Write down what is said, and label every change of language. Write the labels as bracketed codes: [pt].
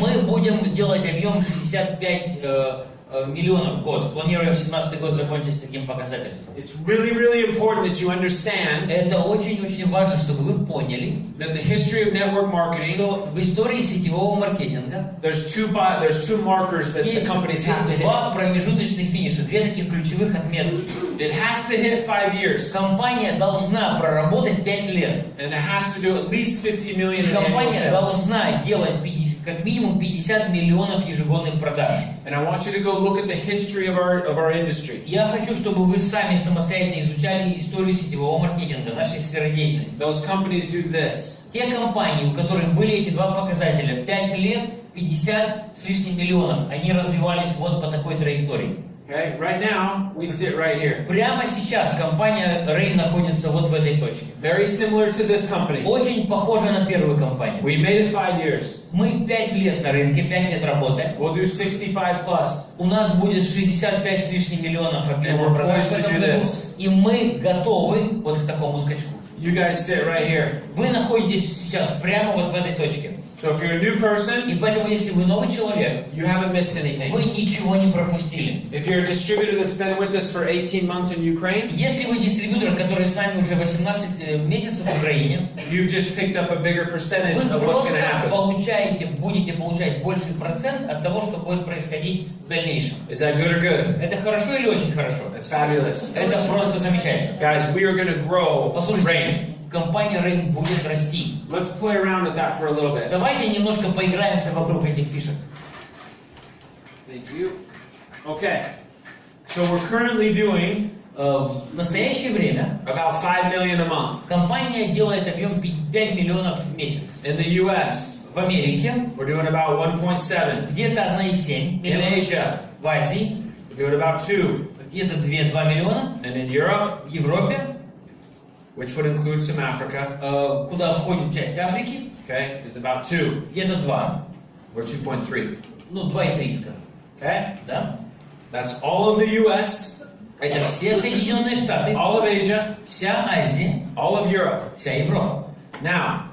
[ru] мы будем делать объем 65 миллионов в год. Планируем 2017 год закончить с таким показателем. [en] It's really, really important that you understand [ru] Это очень-очень важно, чтобы вы поняли, [en] that the history of network marketing, [ru] что в истории сетевого маркетинга [en] there's two markers that the [ru] есть [en] companies have to hit. [ru] два промежуточных финиша, две таких ключевых отметки. [en] It has to hit 5 years, [ru] Компания должна проработать 5 лет. [en] and it has to do at least 50 million in annual [ru] Компания [en] sales. [ru] должна делать как минимум 50 миллионов ежегодных продаж. [en] And I want you to go look at the history of our industry. [ru] Я хочу, чтобы вы сами самостоятельно изучали историю сетевого маркетинга, нашей сферы деятельности. [en] Those companies do this. [ru] Те компании, у которых были эти два показателя, 5 лет, 50 с лишним миллионов, они развивались вот по такой траектории. [en] Okay, right now we sit right here. [ru] Прямо сейчас компания Рай находится вот в этой точке. [en] Very similar to this company. [ru] Очень похожа на первую компанию. [en] We made it 5 years. [ru] Мы 5 лет на рынке, 5 лет работаем. [en] We'll do 65 plus. [ru] У нас будет 65 с лишним миллионов объема [en] And we're [ru] продаж в [en] poised to [ru] этом [en] do [ru] году. [en] this. [ru] И мы готовы вот к такому скачку. [en] You guys sit right here. [ru] Вы находитесь сейчас прямо вот в этой точке. [en] So if you're a new person, [ru] И поэтому, если вы новый человек, [en] you haven't missed anything. [ru] вы ничего не пропустили. [en] If you're a distributor that's been with us for 18 months in Ukraine, [ru] Если вы дистрибьютор, который с нами уже 18 месяцев в Украине, [en] you've just picked up a bigger percentage [ru] вы [en] of what's [ru] просто [en] going to happen. [ru] будете получать больший процент от того, что будет происходить в дальнейшем. [en] Is that good or good? [ru] Это хорошо или очень хорошо? [en] That's fabulous. [ru] Это просто замечательно. [en] Guys, we are going to grow [ru] Послушайте, [en] Rain. [ru] компания Рай будет расти. [en] Let's play around with that for a little bit. [ru] Давайте немножко поиграемся вокруг этих фишек. [en] Thank you. Okay. So we're currently doing [ru] В настоящее время [en] about 5 million a month. [ru] компания делает объем 5 миллионов в месяц. [en] In the US, [ru] В Америке [en] we're doing about 1.7. [ru] где-то 1,7 [en] In [ru] миллиона. [en] Asia, [ru] В Азии [en] we're doing about 2. [ru] где-то 2 миллиона. [en] And in Europe, [ru] В Европе, [en] which would include some Africa, [ru] куда входит часть Африки, [en] okay, is about 2. [ru] где-то 2. [en] Or 2.3. [ru] Ну, 2,3, скажем. [en] Okay? [ru] Да? [en] That's all of the US, [ru] Это все Соединенные Штаты, [en] all of Asia, [ru] вся Азия, [en] all of Europe. [ru] вся Европа. [en] Now,